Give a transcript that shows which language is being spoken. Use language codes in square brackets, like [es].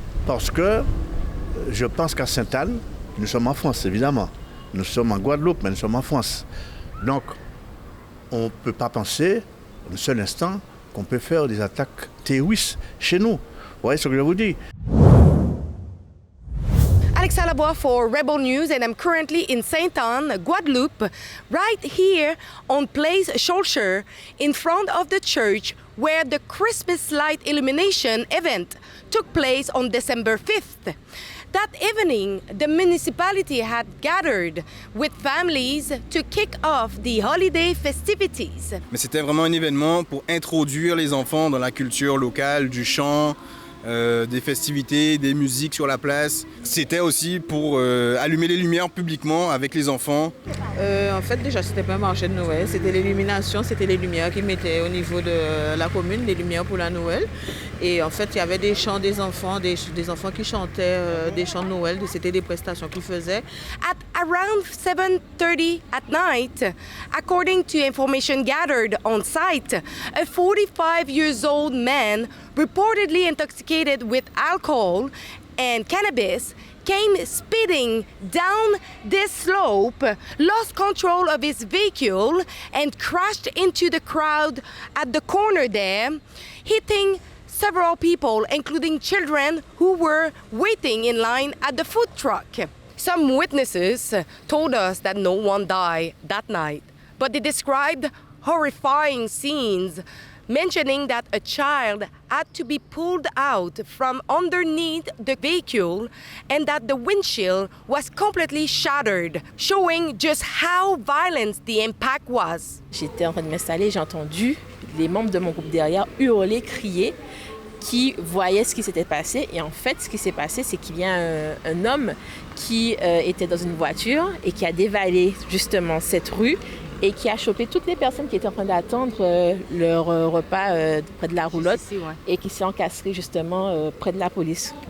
[fr] Parce que je pense qu'à Sainte-Anne, nous sommes en France, évidemment. Nous sommes en Guadeloupe, mais nous sommes en France. Donc, on ne peut pas penser, un seul instant, qu'on peut faire des attaques terroristes chez nous. Vous voyez ce que je vous dis? [en] Alexa Lavoie for Rebel News, and I'm currently in Sainte-Anne, Guadeloupe, right here on Place Schulcher, in front of the church where the Christmas light illumination event took place on December 5th. That evening, the municipality had gathered with families to kick off the holiday festivities. [fr] Mais c'était vraiment un événement pour introduire les enfants dans la culture locale, du chant, des festivités, des musiques sur la place. C'était aussi pour allumer les lumières publiquement avec les enfants. En fait, déjà, c'était pas un marché de Noël, c'était l'illumination, c'était les lumières qu'ils mettaient au niveau de la commune, les lumières pour la Noël. Et en fait, il y avait des chants des enfants qui chantaient des chants de Noël, c'était des prestations qu'ils faisaient. [en] At around 7:30 at night, according to information gathered on site, a 45-year-old man reportedly intoxicated with alcohol and cannabis came speeding down this slope, lost control of his vehicle, and crashed into the crowd at the corner there, hitting several people, including children who were waiting in line at the food truck. Some witnesses told us that no one died that night, but they described horrifying scenes, mentioning that a child had to be pulled out from underneath the vehicle and that the windshield was completely shattered, showing just how violent the impact was. [fr] J'étais en train de m'installer, j'ai entendu les membres de mon groupe derrière hurler, crier, qui voyaient ce qui s'était passé. Et en fait, ce qui s'est passé, c'est qu'il y a un homme qui était dans une voiture et qui a dévalé justement cette rue et qui a chopé toutes les personnes qui étaient en train d'attendre leur repas près de la roulotte et qui s'est encastré justement près de la police.